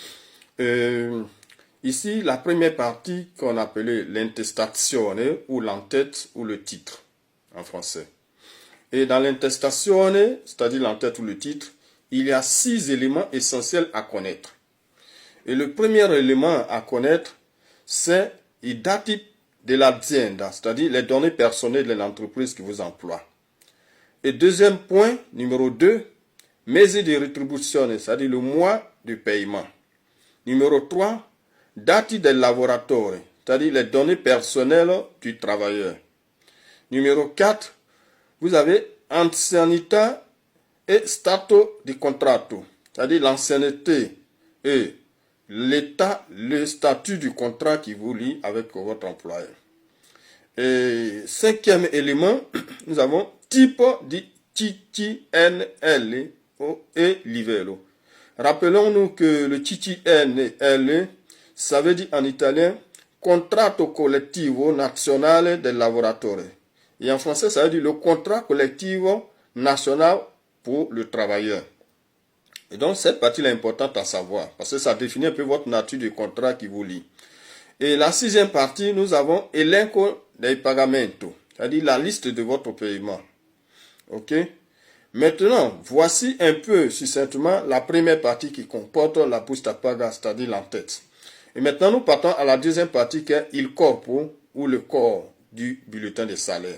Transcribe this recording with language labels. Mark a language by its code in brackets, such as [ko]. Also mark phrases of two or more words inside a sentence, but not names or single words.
[fr] Ici, la première partie qu'on appelait l'intestazione ou l'entête ou le titre en français. Et dans l'intestazione, c'est-à-dire l'entête ou le titre, il y a 6 éléments essentiels à connaître. Et le premier élément à connaître, c'est [it] i dati dell'azienda, [fr] c'est-à-dire les données personnelles de l'entreprise qui vous emploie. Et deuxième point, numéro 2, [it] mesi di retribuzione, [fr] c'est-à-dire le mois de paiement. Numéro 3, [it] dati del lavoratore, [fr] c'est-à-dire les données personnelles du travailleur. Numéro 4, vous avez ancianità et [it] stato di contratto, [fr] c'est-à-dire l'ancienneté et l'état, le statut du contrat qui vous lie avec votre employeur. Et cinquième élément, nous avons type di CCNL et livello. Rappelons-nous que le CCNL, ça veut dire en italien [it] Contratto Collettivo Nazionale del Lavoratore. [fr] Et en français, ça veut dire le contrat collectif national pour le travailleur. Et donc, cette partie est importante à savoir, parce que ça définit un peu votre nature de contrat qui vous lie. Et la sixième partie, nous avons [it] elenco dei pagamento, [fr] c'est-à-dire la liste de votre paiement. Ok? Maintenant, voici un peu succinctement la première partie qui comporte la [it] busta paga, [fr] c'est-à-dire l'entête. Et maintenant, nous partons à la deuxième partie qui est [it] il corpo, [fr] ou le corps du bulletin de salaire.